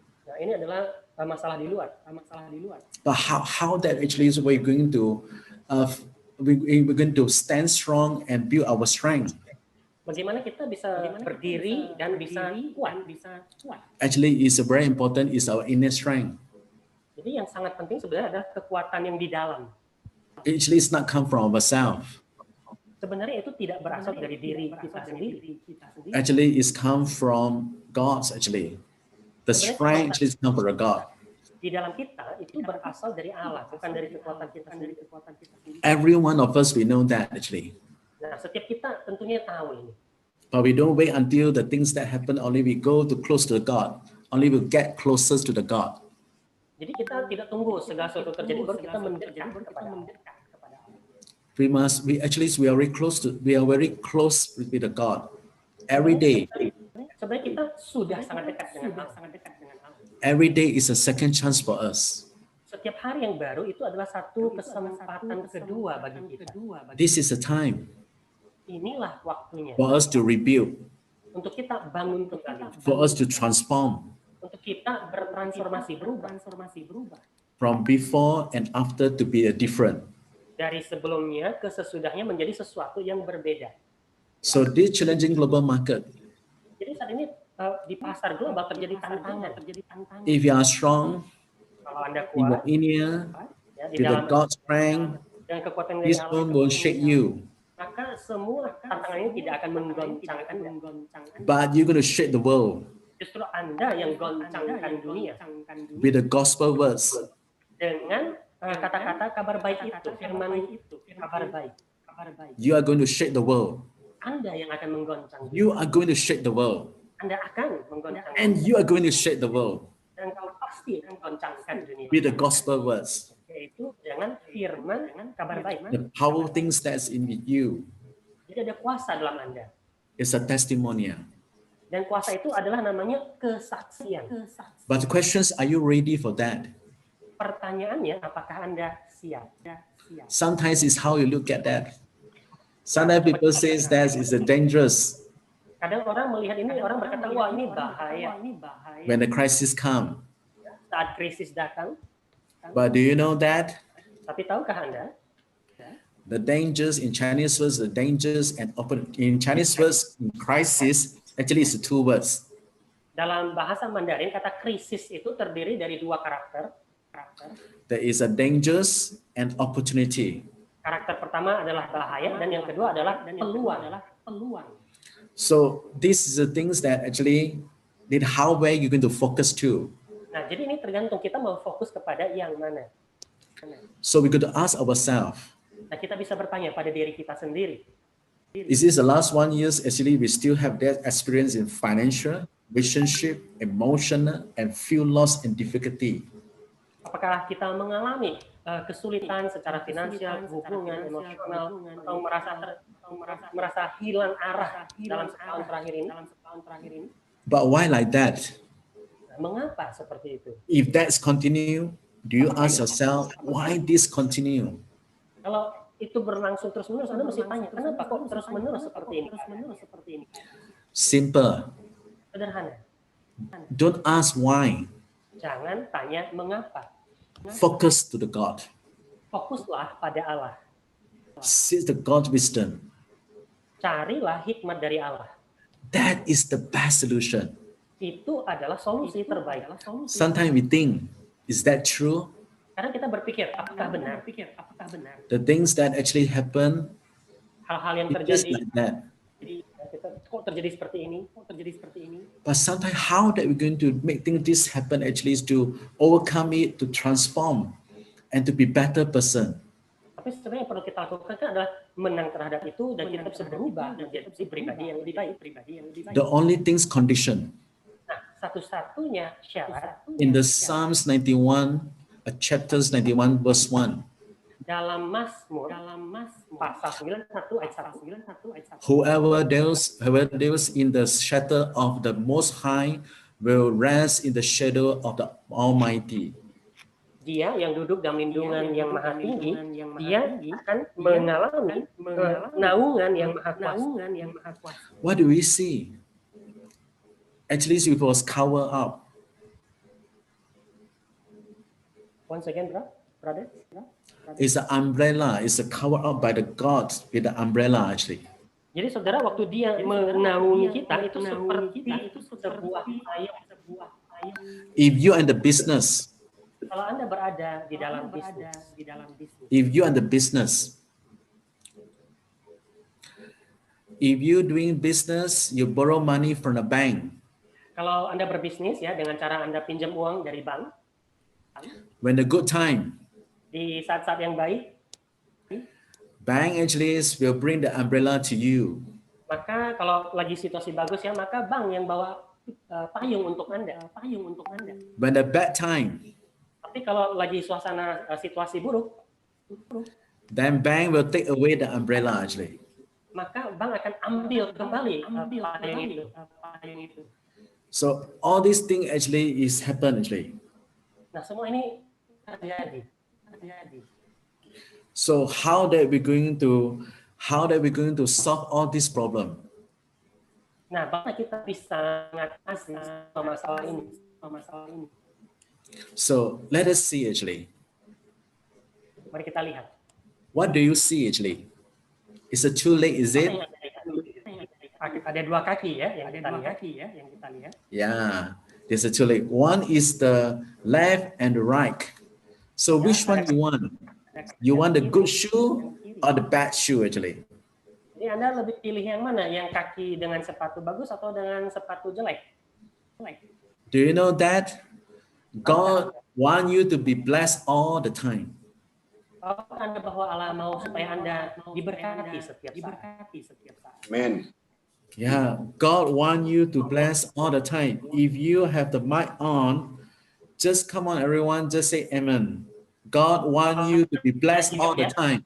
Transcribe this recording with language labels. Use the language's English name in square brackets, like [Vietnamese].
[Indonesian] Nah, ini adalah masalah di luar. [English] But how that actually is we're going to we're going to stand strong and build our strength. [Indonesian] Bagaimana kita bisa berdiri dan bisa kuat? [English] Actually, is very important is our inner strength. [Indonesian] Jadi yang sangat penting sebenarnya adalah kekuatan yang di dalam. [English] Actually, it's not come from ourselves. [Indonesian] Sebenarnya itu tidak berasal dari diri kita sendiri. [English] Actually, it's come from God's actually. The strength actually come from God. [Indonesian] Di dalam kita itu berasal dari Allah, bukan dari kekuatan kita sendiri. [English] Every one of us, we know that actually. [Indonesian] Nah, setiap kita tentunya tahu ini. [English] But we don't wait until the things that happen, only we go to close to God. Only we get closer to the God. [Indonesian] Jadi kita tidak tunggu segala sesuatu terjadi baru kita mendekat kepada Allah. [English] We are very close with the God every day. [Indonesian] Sebenarnya kita sudah sangat dekat dengan Allah. [English] Every day is a second chance for us. [Indonesian] Setiap hari yang baru itu adalah satu kesempatan kedua bagi kita. [English] This is the time [Indonesian] Inilah waktunya [English] for us to rebuild, [Indonesian] untuk kita bangun kembali, [English] for us to transform [Indonesian] untuk kita bertransformasi, berubah [English] from before and after to be a different. [Indonesian] dari sebelumnya ke sesudahnya menjadi sesuatu yang berbeda. [English] So this challenging global market, [Indonesian] Jadi saat ini di pasar global terjadi tantangan. [English] if you are strong [Indonesian] Kalau Anda [English] in your [Indonesian] kuat [English] inner, [Indonesian] ya, di [English] with the [Indonesian] dalam [English] God's strength, [Indonesian] dengan kekuatan dari [English] this [Indonesian] Allah, [English] one will shake you. [Indonesian] maka semua tantangan ini tidak akan menggoncang Anda. [English] But you're going to shake the world [Indonesian] Justru Anda yang goncangkan dunia [English] with the gospel words. [Indonesian] dengan kata-kata kabar baik itu, firman kabar baik. [English] You are going to shake the world. [Indonesian] Anda yang akan menggoncang dunia. [English] You are going to shake the world. [Indonesian] Anda akan menggoncang [English] And you are going to shake the world [Indonesian] dan kau pasti akan menggoncangkan dunia. [English] with the gospel words. [Indonesian] Yaitu dengan firman kabar baik. [English] The powerful things that's in you [Indonesian] Jadi ada kuasa dalam Anda. [English] is a testimony. [Indonesian] Dan kuasa itu adalah namanya kesaksian. [English] But the questions, are you ready for that? [Indonesian] Pertanyaannya, apakah Anda siap? [English] Sometimes it's how you look at that. Sometimes people say that is dangerous [Indonesian] Kadang orang melihat ini, orang berkata, wah ini bahaya. [English] when the crisis come. [Indonesian] Saat krisis datang, [English] But do you know that [Indonesian] tapi tahukah Anda, [English] the dangers in Chinese words, the dangers and in Chinese words in crisis actually is two words. [Indonesian] Dalam bahasa Mandarin, kata krisis itu terdiri dari dua karakter. [English] There is a dangers and opportunity. [Indonesian] Karakter pertama adalah bahaya dan yang kedua adalah peluang. [English] So these are the things that actually need how where you're going to focus to. [Indonesian] Nah, jadi ini tergantung kita mau fokus kepada yang mana. [English] So we got to ask ourselves, [Indonesian] Nah, kita bisa bertanya pada diri kita sendiri. [English] is this the last 1 year actually we still have that experience in financial, relationship, emotional, and feel lost and difficulty? [Indonesian] Apakah kita mengalami kesulitan secara finansial, hubungan, emosional, atau merasa hilang arah dalam setahun terakhir ini? [English] But why like that? [Indonesian] Mengapa seperti itu? [English] If that's continue, do you ask yourself why this continue? [Indonesian] Kalau itu berlangsung terus-menerus, Anda mesti tanya, kenapa kok terus-menerus seperti ini? [English] Simple. [Indonesian] Sederhana. [English] Don't ask why. [Indonesian] Jangan tanya mengapa. [English] Focus to the God. [Indonesian] Fokuslah pada Allah. [English] Seek the God wisdom. [Indonesian] Carilah hikmat dari Allah. [English] That is the best solution. [Indonesian] Itu adalah solusi terbaik. [English] Sometimes we think, is that true? [Indonesian] Karena kita berpikir, apakah benar? [English] The things that actually happen, [Indonesian] Hal-hal yang [English] it is [Indonesian] terjadi, [English] like that. [Indonesian] kok terjadi seperti ini? [English] But sometimes how that we're going to make things this happen actually is to overcome it, to transform, and to be better person. [Indonesian] Tapi sebenarnya yang perlu kita lakukan kan adalah menang terhadap itu dan kita bisa berubah menjadi pribadi yang lebih baik. [English] The only things condition. [Indonesian] Nah, satu-satunya syarat [English] In the Psalms 91, chapters 91 verse 1, [Indonesian] dalam Mazmur pasal 91 ayat 1. [English] whoever dwells in the shelter of the Most High will rest in the shadow of the Almighty. [Indonesian] Dia yang duduk dalam lindungan yang maha tinggi, dia akan mengalami naungan yang maha kuasa. [English] What do we see? Actually, it was covered up. Once again, brother. It's an umbrella. It's a covered up by the God with the umbrella actually. [Indonesian] Jadi saudara, waktu dia menaungi kita itu seperti sebuah payung. [English] If you are in the business, [Indonesian] Kalau Anda berada di dalam bisnis, [English] if you are in the business, if you doing business, you borrow money from the bank. [Indonesian] kalau Anda berbisnis ya dengan cara Anda pinjam uang dari bank, [English] When the good time, [Indonesian] di saat-saat yang baik, [English] bank actually will bring the umbrella to you. [Indonesian] maka kalau lagi situasi bagus ya, maka bank yang bawa payung untuk Anda. [English] When the bad time, [Indonesian] Tapi kalau lagi suasana situasi buruk, [English] then bank will take away the umbrella actually. [Indonesian] maka bank akan ambil kembali payung itu. [English] So all these things actually is happen actually. [Indonesian] Nah, semua ini terjadi. [English] So how that we going to solve all this problem? [Indonesian] Nah, bagaimana kita bisa mengatasi masalah ini? [English] So let us see actually. [Indonesian] Mari kita lihat. [English] What do you see actually? Is it too late? Is it? [Indonesian] Ada dua kaki ya yang kita lihat. [English] Yeah, there's a two late. One is the left and the right. So which one you want? You want the good shoe or the bad shoe actually? [Indonesian] Jadi Anda lebih pilih yang mana? Yang kaki dengan sepatu bagus atau dengan sepatu jelek? [English] Do you know that God want you to be blessed all the time? [Indonesian] Apakah Anda bahwa Allah mau supaya Anda diberkati setiap saat? [English] Amen. Yeah, God want you to bless all the time. If you have the mic on, just come on everyone, just say amen. God want you to be blessed all the time.